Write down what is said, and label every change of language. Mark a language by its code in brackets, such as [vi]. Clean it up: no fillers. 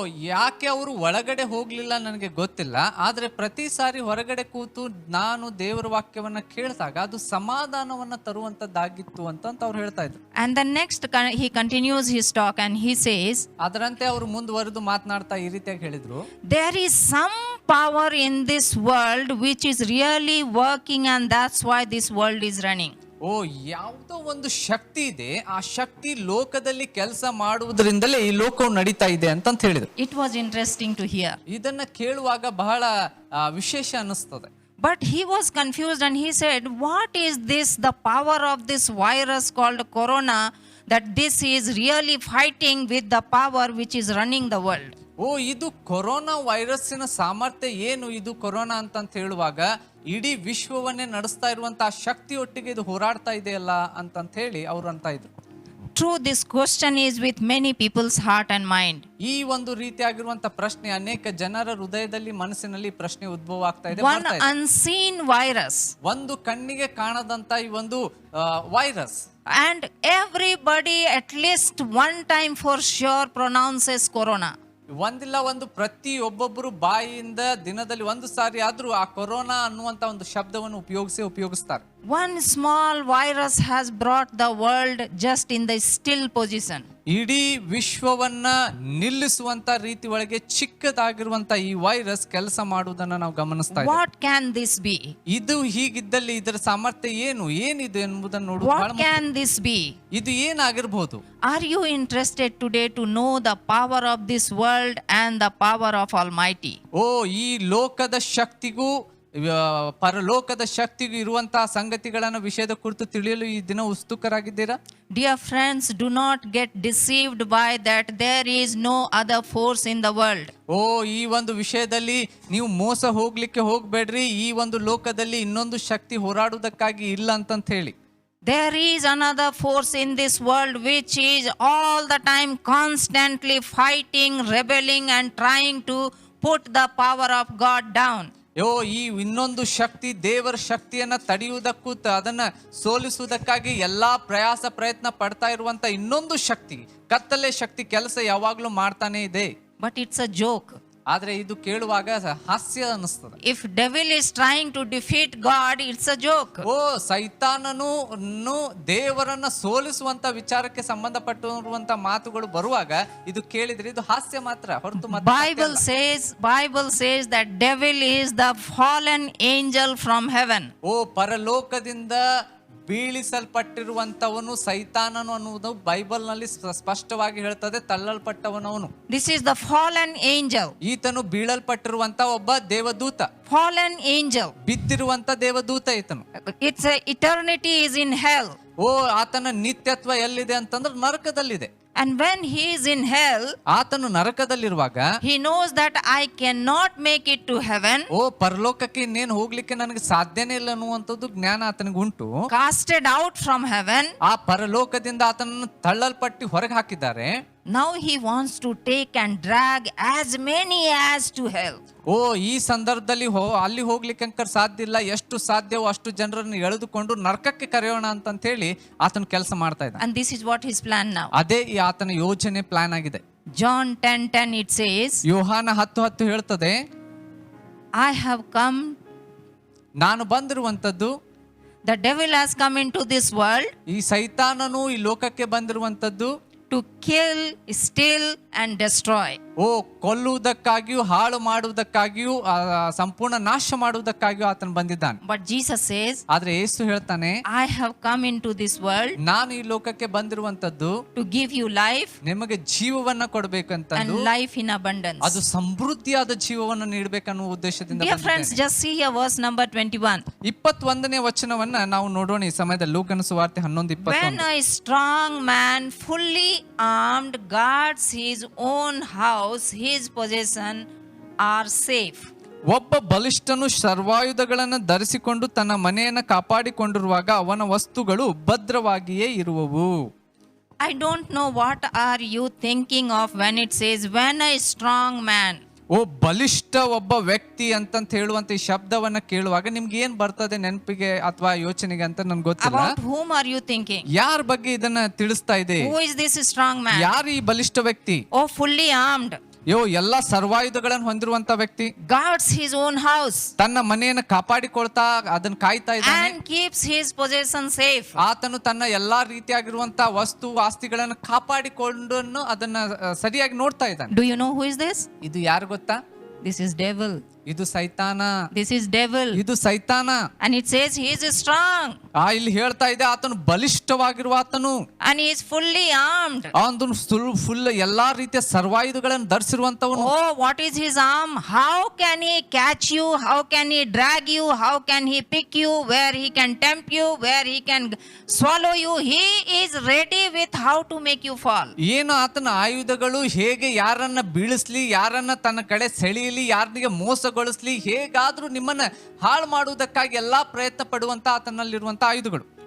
[kn] ಯಾಕೆ ಅವರು ಒಳಗಡೆ ಹೋಗ್ಲಿಲ್ಲ ನನಗೆ ಗೊತ್ತಿಲ್ಲ, ಆದ್ರೆ ಪ್ರತಿ ಸಾರಿ ಹೊರಗಡೆ ಕೂತು ನಾನು ದೇವರ ವಾಕ್ಯವನ್ನ ಕೇಳಿದಾಗ ಅದು ಸಮಾಧಾನವನ್ನ ತರುವಂತದ್ದಾಗಿತ್ತು ಅಂತ ಅವ್ರು ಹೇಳ್ತಾ ಇದ್ರು. [en] And the next he continues his talk and he says, [kn] ಅದರಂತೆ ಅವರು ಮುಂದುವರೆದು ಮಾತನಾಡ್ತಾ ಈ ರೀತಿಯಾಗಿ ಹೇಳಿದ್ರು, [en] there is some power in this world which is really working and that's why this world is running. [kn] ಯಾವುದೋ ಒಂದು ಶಕ್ತಿ ಇದೆ, ಆ ಶಕ್ತಿ ಲೋಕದಲ್ಲಿ ಕೆಲಸ ಮಾಡುವುದರಿಂದಲೇ ಈ ಲೋಕವು ನಡೀತಾ ಇದೆ ಅಂತ ಹೇಳಿದ್ರು. [en] It was interesting to hear. [kn] ಇದನ್ನ ಕೇಳುವಾಗ ಬಹಳ ವಿಶೇಷ ಅನಿಸ್ತದೆ. [en] But he was confused and he said, what is this, the power of this virus called corona, that this is really fighting with the power which is running the world? [kn] ಇದು corona ವೈರಸ್ಸಿನ ಸಾಮರ್ಥ್ಯ ಏನು, ಇದು corona ಅಂತ ಹೇಳುವಾಗ ಇಡೀ ವಿಶ್ವವನ್ನೇ ನಡೆಸ್ತಾ ಇರುವಂತಹ ಶಕ್ತಿಯೊಟ್ಟಿಗೆ ಇದು ಹೋರಾಡ್ತಾ ಇದೆಯಲ್ಲ ಅಂತ ಹೇಳಿ ಅವ್ರು ಅಂತ ಇದ್ರು. [en] True, this question is with many people's heart and mind. [kn] ಈ ಒಂದು ರೀತಿಯಾಗಿರುವಂತ ಪ್ರಶ್ನೆ ಅನೇಕ ಜನರ ಹೃದಯದಲ್ಲಿ ಮನಸ್ಸಿನಲ್ಲಿ ಪ್ರಶ್ನೆ ಉದ್ಭವ ಆಗ್ತಾ ಇದೆ. [en] One unseen virus. [kn] ಒಂದು ಕಣ್ಣಿಗೆ ಕಾಣದಂತ ಈ ಒಂದು virus. [en] And everybody at least one time for sure pronounces corona. [kn] ಒಂದಿಲ್ಲ ಒಂದು ಒಬ್ಬೊಬ್ಬರು ಬಾಯಿಯಿಂದ ದಿನದಲ್ಲಿ ಒಂದು ಸಾರಿ ಆದ್ರೂ ಆ ಕೊರೋನಾ ಅನ್ನುವಂತ ಒಂದು ಶಬ್ದವನ್ನು ಉಪಯೋಗಿಸ್ತಾರೆ. [en] One small virus has brought the world just in the still position. [kn] ಇಡೀ ವಿಶ್ವವನ್ನ ನಿಲ್ಲಿಸುವಂತ ರೀತಿ ಒಳಗೆ ಚಿಕ್ಕದಾಗಿರುವಂತ ಈ ವೈರಸ್ ಕೆಲಸ ಮಾಡುವುದನ್ನ ನಾವು ಗಮನಿಸ್ತಾ ಇದ್ದೇವೆ. [en] What can this be? [kn] ಇದು ಹೀಗಿದ್ದಲ್ಲಿ ಇದರ ಸಾಮರ್ಥ್ಯ ಏನಿದು ಎಂಬುದನ್ನು ನೋಡುವುದು ಬಹಳ ಮುಖ್ಯ. [en] What can this be? [kn] ಇದು ಏನಾಗಿರಬಹುದು? [en] Are you interested today to know the power of this world and the power of Almighty? [kn] ಈ ಲೋಕದ ಶಕ್ತಿಗೂ ಪರಲೋಕದ ಶಕ್ತಿಗೂ ಇರುವಂತಹ ಸಂಗತಿಗಳನ್ನ ವಿಷಯದ ಕುರಿತು ತಿಳಿಯಲು ಈ ದಿನ ಉತ್ಸುಕರಾಗಿದ್ದೀರಾ? [en] Dear friends, do not get deceived by that there is no other force in the world. [kn] ಈ ಒಂದು ವಿಷಯದಲ್ಲಿ ನೀವು ಮೋಸ ಹೋಗ್ಬೇಡ್ರಿ. ಈ ಒಂದು ಲೋಕದಲ್ಲಿ ಇನ್ನೊಂದು ಶಕ್ತಿ ಹೋರಾಡುವುದಕ್ಕಾಗಿ ಇಲ್ಲ ಅಂತ ಹೇಳಿ. [en] There is another force in this world which is all the time constantly fighting, rebelling and trying to put the power of God down. [kn] ಈ ಇನ್ನೊಂದು ಶಕ್ತಿ ದೇವರ ಶಕ್ತಿಯನ್ನ ತಡೆಯುವುದಕ್ಕೂ ಅದನ್ನ ಸೋಲಿಸುವುದಕ್ಕಾಗಿ ಎಲ್ಲಾ ಪ್ರಯತ್ನ ಪಡ್ತಾ ಇರುವಂತ ಇನ್ನೊಂದು ಶಕ್ತಿ, ಕತ್ತಲೆ ಶಕ್ತಿ ಕೆಲಸ ಯಾವಾಗ್ಲೂ ಮಾಡ್ತಾನೆ ಇದೆ. [en] But it's a joke. [kn] ಆದ್ರೆ ಇದು ಕೇಳುವಾಗ ಹಾಸ್ಯ ಅನಿಸ್ತದೆ. [en] If devil is trying to defeat God, it's a joke. [kn] ಸೈತಾನನು ದೇವರನ್ನ ಸೋಲಿಸುವಂತ ವಿಚಾರಕ್ಕೆ ಸಂಬಂಧಪಟ್ಟಿರುವಂತ ಮಾತುಗಳು ಬರುವಾಗ ಇದು ಕೇಳಿದ್ರೆ ಇದು ಹಾಸ್ಯ ಮಾತ್ರ ಹೊರತು [en] Bible says that devil is the fallen angel from heaven. [kn] ಪರಲೋಕದಿಂದ ಬೀಳಿಸಲ್ಪಟ್ಟಿರುವಂತವನು ಸೈತಾನನು ಅನ್ನುವುದು ಬೈಬಲ್ ನಲ್ಲಿ ಸ್ಪಷ್ಟವಾಗಿ ಹೇಳ್ತದೆ. ತಳ್ಳಲ್ಪಟ್ಟವನವನು. [en] This is the fallen angel. [kn] ಈತನು ಬೀಳಲ್ಪಟ್ಟಿರುವಂತ ಒಬ್ಬ ದೇವದೂತ. [en] Fallen angel. [kn] ಬಿದ್ದಿರುವಂತ ದೇವದೂತ ಈತನು. [en] Its eternity is in hell. [kn] ಆತನ ನಿತ್ಯತ್ವ ಎಲ್ಲಿದೆ ಅಂತಂದ್ರೆ ನರಕದಲ್ಲಿದೆ. [en] And when he is in hell, [kn] ಆತನು ನರಕದಲ್ಲಿರುವಾಗ [en] he knows that I cannot make it to heaven. [kn] ಓ ಪರಲೋಕಕ್ಕೆ ಇನ್ನೇನು ಹೋಗ್ಲಿಕ್ಕೆ ನನಗೆ ಸಾಧ್ಯನೇ ಇಲ್ಲ ಅನ್ನುವಂಥದ್ದು ಜ್ಞಾನ ಆತನಿಗೆ ಉಂಟು. [en] Casted out from heaven. [kn] ಆ ಪರಲೋಕದಿಂದ ಆತನನ್ನು ತಳ್ಳಲ್ಪಟ್ಟು ಹೊರಗೆ ಹಾಕಿದ್ದಾರೆ. [en] Now he wants to take and drag as many as to hell. [kn] ಓ ಈ ಸಂದರ್ಭದಲ್ಲಿ ಅಲ್ಲಿ ಹೋಗ್ಲಿಕ್ಕೆ ಸಾಧ್ಯ ಇಲ್ಲ, ಎಷ್ಟು ಸಾಧ್ಯವೋ ಅಷ್ಟು ಜನರನ್ನು ಎಳೆದುಕೊಂಡು ನರಕಕ್ಕೆ ಕರೆಯೋಣ ಅಂತ ಹೇಳಿ ಆತನ ಕೆಲಸ ಮಾಡ್ತಾ ಇದ್ದ. [en] And this is what his plan now. [kn] ಅದೇ ಈ ಆತನ ಯೋಜನೆ ಪ್ಲಾನ್ ಆಗಿದೆ. [en] John 10:10 it says, [kn] ಯೋಹಾನ 10:10 ಹೇಳ್ತದೆ, [en] I have come, [kn] ನಾನು ಬಂದಿರುವಂತದ್ದು, [en] the devil has come into this world [kn] ಈ ಸೈತಾನನು ಈ ಲೋಕಕ್ಕೆ ಬಂದಿರುವಂತದ್ದು [en] to kill, steal and destroy. [kn] ಓ ಕೊಲ್ಲುವುದಕ್ಕಾಗಿಯೂ ಹಾಳು ಮಾಡುವುದಕ್ಕಾಗಿಯೂ ಸಂಪೂರ್ಣ ನಾಶ ಮಾಡುವುದಕ್ಕಾಗಿಯೂ ಆತನು ಬಂದಿದ್ದಾನೆ. [en] But Jesus says, [kn] ಆದ್ರೆ ಯೇಸು ಹೇಳ್ತಾನೆ, [en] I have come into this world [kn] ನಾನು ಈ ಲೋಕಕ್ಕೆ ಬಂದಿರುವಂತದ್ದು [en] to give you life [kn] ನಿಮಗೆ ಜೀವವನ್ನ ಕೊಡ್ಬೇಕಂತ, [en] and life in abundance. [kn] ಅದು ಸಮೃದ್ಧಿಯಾದ ಜೀವವನ್ನು ನೀಡಬೇಕನ್ನುವ ಉದ್ದೇಶದಿಂದ [en] Dear friends, just see here verse number 21. [kn] 21ನೇ ವಚನವನ್ನ ನಾವು ನೋಡೋಣ ಈ ಸಮಯದಲ್ಲಿ. ಲೂಕನ ಸುವಾರ್ತೆ 11:21. [en] When a strong man fully armed guards his own house, his possession are safe. [kn] ಒಬ್ಬ ಬಲಿಷ್ಠನು ಸರ್ವಾಯುಧಗಳನ್ನು ಧರಿಸಿಕೊಂಡು ತನ್ನ ಮನೆಯನ್ನು ಕಾಪಾಡಿಕೊಂಡಿರುವಾಗ ಅವನ ವಸ್ತುಗಳು ಭದ್ರವಾಗಿಯೇ ಇರುವವು. [en] I don't know what are you thinking of when it says when a strong man. [kn] ಓ ಬಲಿಷ್ಠ ಒಬ್ಬ ವ್ಯಕ್ತಿ ಅಂತ ಹೇಳುವಂತ ಈ ಶಬ್ದವನ್ನ ಕೇಳುವಾಗ ನಿಮ್ಗೆ ಏನ್ ಬರ್ತದೆ ನೆನಪಿಗೆ ಅಥವಾ ಯೋಚನೆಗೆ ಅಂತ ನನ್ಗೆ ಗೊತ್ತಿಲ್ಲ. [en] About whom are you thinking? [kn] ಯಾರ ಬಗ್ಗೆ ಇದನ್ನ ತಿಳಿಸ್ತಾ ಇದೆ? [en] Who is this strong man? [kn] ಯಾರು ಈ ಬಲಿಷ್ಠ ವ್ಯಕ್ತಿ? [en] Oh, fully armed. [kn] ಎಲ್ಲಾ ಸರ್ವಾಯುಧಗಳನ್ನು ಹೊಂದಿರುವಂತ ವ್ಯಕ್ತಿ, [en] Guards his own house [kn] ತನ್ನ ಮನೆಯನ್ನು ಕಾಪಾಡಿಕೊಳ್ತಾ ಅದನ್ನ ಕಾಯ್ತಾ ಇದ್ದಾನೆ, [en] and keeps his possession safe. [kn] ಆತನು ತನ್ನ ಎಲ್ಲಾ ರೀತಿಯಾಗಿರುವಂತ ವಸ್ತು ಆಸ್ತಿಗಳನ್ನು ಕಾಪಾಡಿಕೊಂಡು ಅದನ್ನ ಸರಿಯಾಗಿ ನೋಡ್ತಾ ಇದ್ದಾನೆ. [en] Do you know who is this? [kn] ಇದು ಯಾರು ಗೊತ್ತಾ? [en] This is devil. [kn] ಇದು ಸೈತಾನ. [en] This is devil. [kn] ಇದು ಸೈತಾನ. [en] And it says he is strong. [kn] ಇಲ್ಲಿ ಹೇಳ್ತಾ ಇದೆ ಆತನು ಬಲಿಷ್ಠವಾಗಿರುವ ಆತನು, [en] And he is fully armed. [kn] ಅವನು ಫುಲ್ ಎಲ್ಲಾ ರೀತಿಯ ಸರ್ವಾಯುಧಗಳನ್ನು ಧರಿಸಿರುವಂತವನು. [en] Oh, what is his arm? How can he catch you? How can he drag you? How can he pick you? Where he can tempt you? Where he can swallow you? He is ready with how to make you fall. [kn] ಏನು ಆತನ ಆಯುಧಗಳು, ಹೇಗೆ ಯಾರನ್ನ ಬೀಳಿಸ್ಲಿ, ಯಾರನ್ನ ತನ್ನ ಕಡೆ ಸೆಳೆಯಲಿ, ಯಾರಿಗೆ ಮೋಸಗೊಳಿಸ್ಲಿ, ಹೇಗಾದ್ರೂ ನಿಮ್ಮನ್ನ ಹಾಳು ಮಾಡುವುದಕ್ಕಾಗಿ ಎಲ್ಲಾ ಪ್ರಯತ್ನ ಪಡುವಂತ ಆತನಲ್ಲಿರುವಂತ ಆಯುಧಗಳು.